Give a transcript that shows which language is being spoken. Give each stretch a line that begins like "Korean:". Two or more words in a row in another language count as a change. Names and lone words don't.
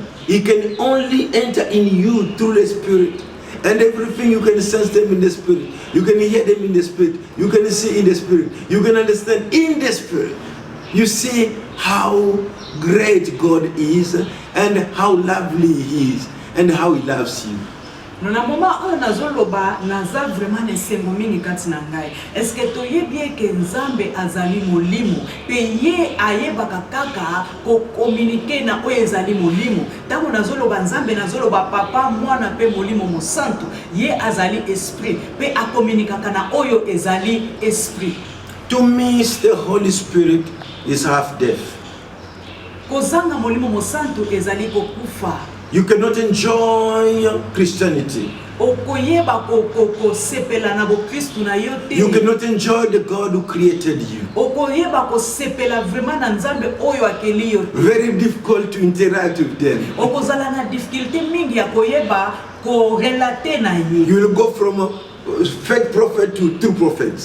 English: He can only enter in you through the Spirit. And everything you can sense them in the Spirit. You can hear them in the Spirit. You can see in the Spirit. You can understand in the Spirit. You see how great God is and how lovely He is and how He loves you.
Lingala: Nona moma oyo nazoloba naza vraiment nesengo mingi kati na ngai.
French: Est-ce que
Lingala: toyebi ke Nzambe azali molimo pe ye ayebaka kaka ko communiquer na oyo ezali molimo. Tango nazoloba Nzambe nazoloba papa mwana pe molimo mosantu, ye azali esprit pe a communiquer na oyo ezali esprit.
English: To miss the Holy Spirit is half death.
Lingala: Kozanga molimo mosantu ezali kokufa.
English: You cannot enjoy Christianity. You cannot enjoy the God who created you. Very difficult to interact with them. You will go from a fake prophet to true prophets.